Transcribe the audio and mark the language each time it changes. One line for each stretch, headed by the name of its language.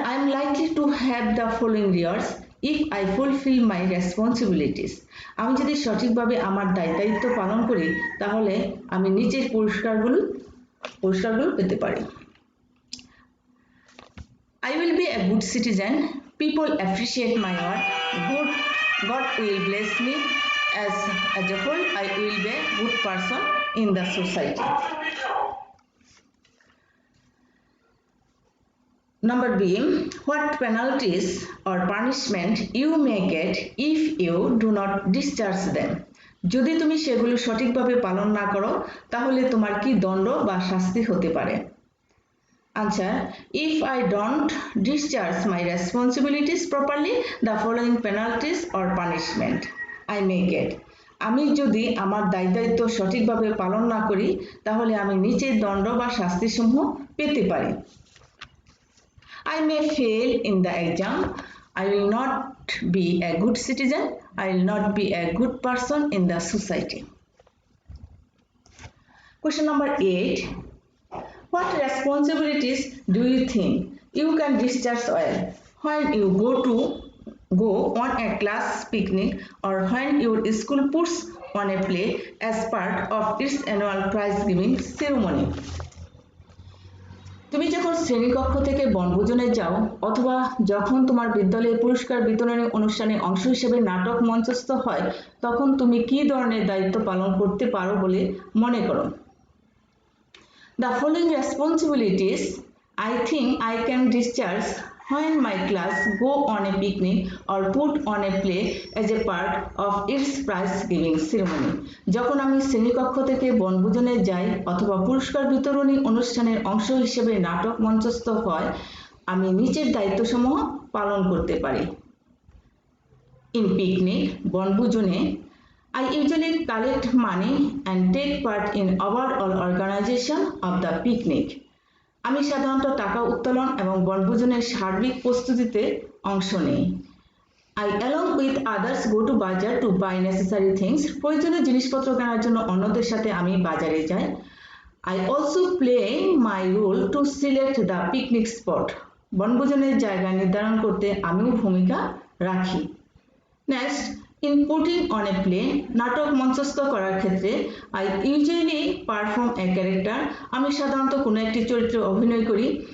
English: I am likely to have the following rewards if I fulfill my responsibilities.
Bangla: আমি যদি সঠিকভাবে আমার দায়িত্ব পালন করি, তাহলে আমি নিচের পুরস্কারগুলো পেতে পারি।
English: I will be a good citizen. People appreciate my work. God will bless me. As a whole, I will be a good person in the society. Number B, what penalties or punishment you may get if you do not discharge them?
Bangla: যদি তুমি সেগুলো সঠিকভাবে পালন না করো তাহলে তোমার কি দণ্ড বা শাস্তি হতে পারে?
English: Answer, if I don't discharge my responsibilities properly, the following penalties or punishment I may get.
Bangla: আমি যদি আমার দায়িত্ব সঠিকভাবে পালন না করি তাহলে আমি নিচের দণ্ড বা শাস্তিসমূহ পেতে পারি।
English: I may fail in the exam. I will not be a good citizen. I will not be a good person in the society. Question number 8. What responsibilities do you think you can discharge well when you go on a class picnic or when your school puts on a play as part of its annual prize giving ceremony?
Bangla: তুমি যখন শ্রেণীকক্ষ থেকে বনভোজনে যাও অথবা যখন তোমার বিদ্যালয়ে পুরস্কার বিতরণী অনুষ্ঠানে অংশ হিসেবে নাটক মঞ্চস্থ হয় তখন তুমি কি ধরনের দায়িত্ব পালন করতে পারো বলে মনে করো?
English: The following responsibilities I think I can discharge when my class go on a picnic or put on a play as a part of its prize giving ceremony.
Bangla: যখন আমি শ্রেণীকক্ষ থেকে বনভোজনে যাই অথবা পুরস্কার বিতরণী অনুষ্ঠানের অংশ হিসেবে নাটক মঞ্চস্থ হয় আমি নিচের দায়িত্বসমূহ পালন করতে পারি।
English: In picnic, বনভোজনে I usually collect money and take part in overall organization of the picnic.
Bangla: আমি সাধারণত টাকা উত্তোলন এবং বনভোজনের সার্বিক প্রস্তুতিতে অংশ নেই।
English: I along with others go to bazaar to buy necessary things.
Bangla: প্রয়োজনীয় জিনিসপত্র কেনার জন্য অন্যদের সাথে আমি বাজারে যাই।
English: I also play my role to select the picnic spot.
Bangla: বনভোজনের জায়গা নির্ধারণ করতে আমিও ভূমিকা রাখি।
English: Next, in putting on a play,
Bangla: নাটক মঞ্চস্থ করার ক্ষেত্রে
English: I usually perform a character.
Bangla: আমি সাধারণত কোনো একটি চরিত্রে অভিনয় করি।